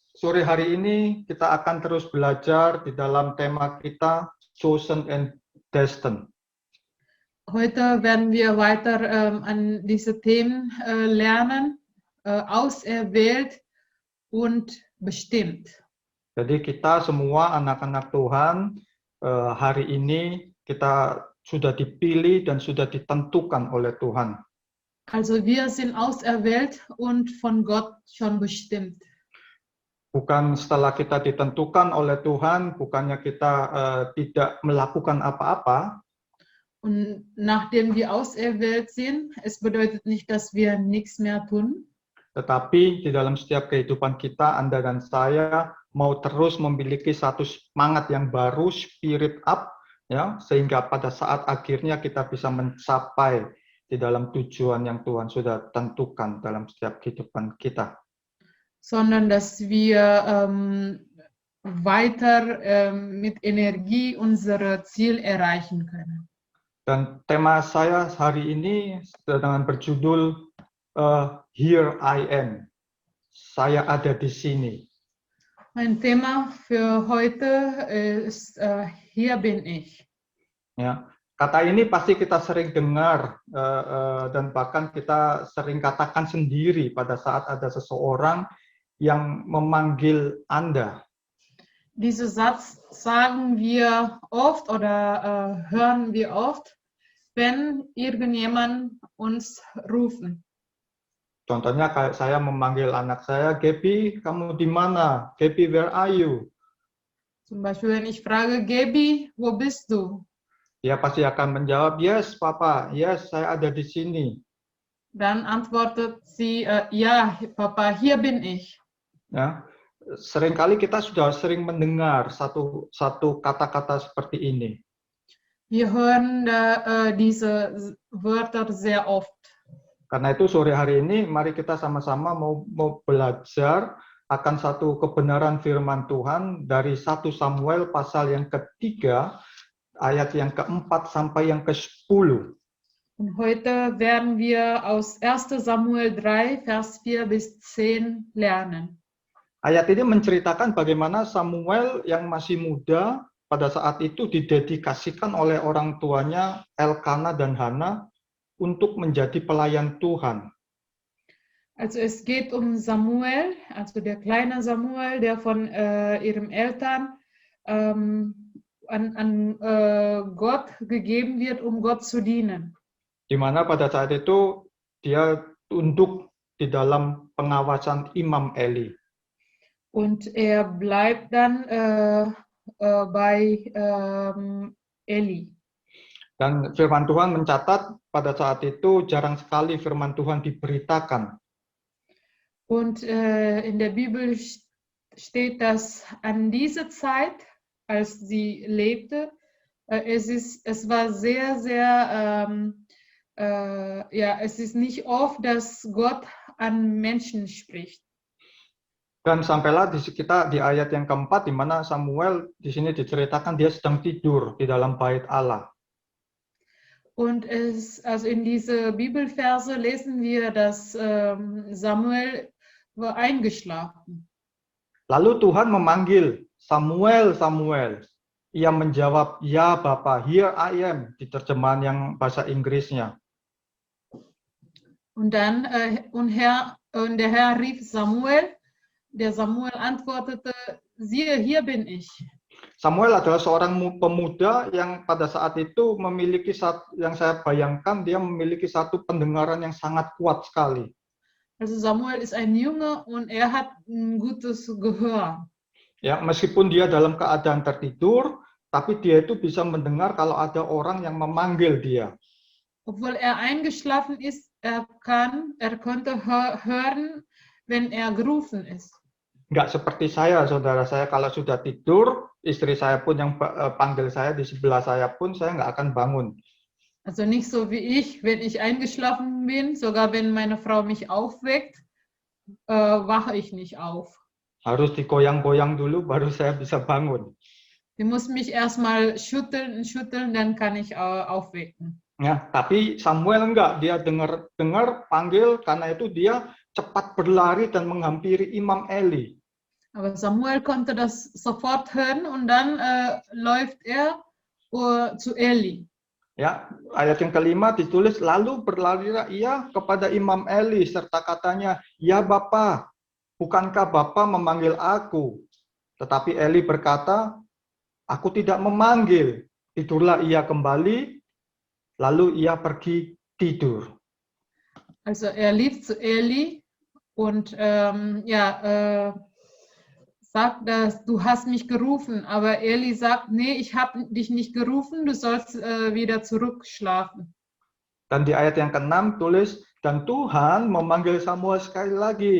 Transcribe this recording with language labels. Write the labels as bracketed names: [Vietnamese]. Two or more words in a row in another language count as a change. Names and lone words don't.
[Indonesian] sore hari ini kita akan terus belajar di dalam tema kita [English] Chosen and Destined. [German] Heute werden wir weiter an diese Themen lernen, auserwählt und bestimmt. [Indonesian] Jadi kita semua anak-anak Tuhan hari ini kita sudah dipilih dan sudah ditentukan oleh Tuhan. [German] Also wir sind auserwählt und von Gott schon bestimmt. [Indonesian] Bukan setelah kita ditentukan oleh Tuhan, bukannya kita tidak melakukan apa-apa. [German] Und nachdem wir auserwählt sind, es bedeutet nicht, dass wir nichts mehr tun. [Indonesian] Tetapi di dalam setiap kehidupan kita, Anda dan saya mau terus memiliki satu semangat yang baru, [English] spirit up, [Indonesian] ya, sehingga pada saat akhirnya kita bisa mencapai di dalam tujuan yang Tuhan sudah tentukan dalam setiap kehidupan kita. [German] Sondern dass wir weiter mit Energie unser Ziel erreichen können. [Indonesian] Dan tema saya hari ini dengan berjudul [English] Here I Am. [Indonesian] Saya ada di sini. [German] Mein Thema für heute ist Hier bin ich. [Indonesian] Ya, kata ini pasti kita sering dengar dan bahkan kita sering katakan sendiri pada saat ada seseorang yang memanggil Anda. [German] Diesen Satz sagen wir oft oder hören wir oft, wenn irgendjemand uns rufen. [Indonesian] Contohnya kayak saya memanggil anak saya, Gaby, kamu di mana? [English] Gaby, where are you? [German] Zum Beispiel, wenn ich frage, Gaby, wo bist du? [Indonesian] Dia pasti akan menjawab, yes, Papa, yes, saya ada di sini. [German] Dann antwortet sie, ja, Papa, hier bin ich. [Indonesian] Ya, seringkali kita sudah sering mendengar satu kata-kata seperti ini. [German] Wir hören diese Wörter sehr oft. [Indonesian] Karena itu sore hari ini mari kita sama-sama mau belajar akan satu kebenaran firman Tuhan dari 1 Samuel pasal yang ketiga ayat yang keempat sampai yang ke-10. [German] Und heute werden wir aus 1. Samuel 3, Vers 4 bis 10 lernen. [Indonesian] Ayat ini menceritakan bagaimana Samuel yang masih muda pada saat itu didedikasikan oleh orang tuanya Elkana dan Hana untuk menjadi pelayan Tuhan. [German] Also es geht um Samuel, also der kleine Samuel, der von ihren Eltern an Gott gegeben wird, um Gott zu dienen. [Indonesian] Di mana pada saat itu dia tunduk di dalam pengawasan Imam Eli. [German] Und er bleibt dann bei Eli. [Indonesian] Dan firman Tuhan mencatat pada saat itu jarang sekali firman Tuhan diberitakan. [German] Und in der Bibel steht, dass an dieser Zeit, als sie lebte, es war sehr, sehr, es ist nicht oft, dass Gott an Menschen spricht. [Indonesian] Dan sampailah kita di ayat yang keempat, di mana Samuel di sini diceritakan dia sedang tidur di dalam bait Allah. [German] Und also in diese Bibelverse lesen wir, dass Samuel war eingeschlafen. [Indonesian] Lalu Tuhan memanggil, Samuel, Samuel. Ia menjawab, ya Bapa, [English] here I am, [Indonesian] di terjemahan yang bahasa Inggrisnya. [German] Und dann, und der Herr rief Samuel, der Samuel antwortete, siehe, hier bin ich. [Indonesian] Samuel adalah seorang pemuda yang pada saat itu memiliki yang saya bayangkan dia memiliki satu pendengaran yang sangat kuat sekali. [German] Also Samuel ist ein Junge und er hat ein gutes Gehör. [Indonesian] Ya, meskipun dia dalam keadaan tertidur, tapi dia itu bisa mendengar kalau ada orang yang memanggil dia. [German] Obwohl er eingeschlafen ist, er konnte hören, wenn er gerufen ist. [Indonesian] Nggak seperti saya, saudara saya, kalau sudah tidur, istri saya pun yang panggil saya di sebelah saya pun, saya nggak akan bangun. [German] Also nicht so wie ich, wenn ich eingeschlafen bin, sogar wenn meine Frau mich aufweckt, wache ich nicht auf. [Indonesian] Harus digoyang-goyang dulu, baru saya bisa bangun. [German] Sie muss mich erstmal schütteln, dann kann ich aufwecken. [Indonesian] Ya, tapi Samuel enggak, dia dengar panggil, karena itu dia cepat berlari dan menghampiri Imam Eli. [German] Aber Samuel konnte das sofort hören und dann läuft er zu Eli. [Indonesian] Ya, ayat yang kelima ditulis, lalu berlarilah ia kepada Imam Eli serta katanya, "Ya Bapa, bukankah Bapa memanggil aku?" Tetapi Eli berkata, "Aku tidak memanggil." Tidurlah ia kembali, lalu ia pergi tidur. [German] Also er lief zu Eli und sagt, dass du hast mich gerufen, aber Eli sagt, nee, ich habe dich nicht gerufen, du sollst wieder zurückschlafen. [Indonesian] Dan di ayat yang ke-6 tulis, dan Tuhan memanggil Samuel sekali lagi.